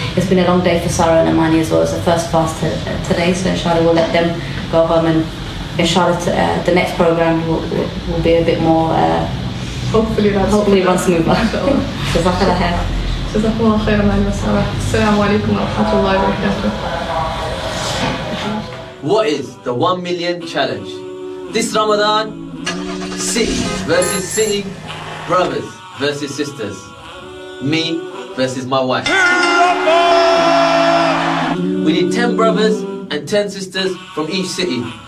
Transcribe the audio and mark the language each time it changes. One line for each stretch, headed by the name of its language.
English: It's been a long day for Sarah and Imani as well. It's the first fast today, so inshallah we'll let them go home, and inshallah the next program will be a bit more hopefully run smoother.
Arabic: جزاك الله خير. جزاكم الله خيرا. السلام عليكم ورحمة الله وبركاته.
English: What is the 1 million challenge? This Ramadan, city versus city, brothers versus sisters, me versus my wife. We need 10 brothers and 10 sisters from each city.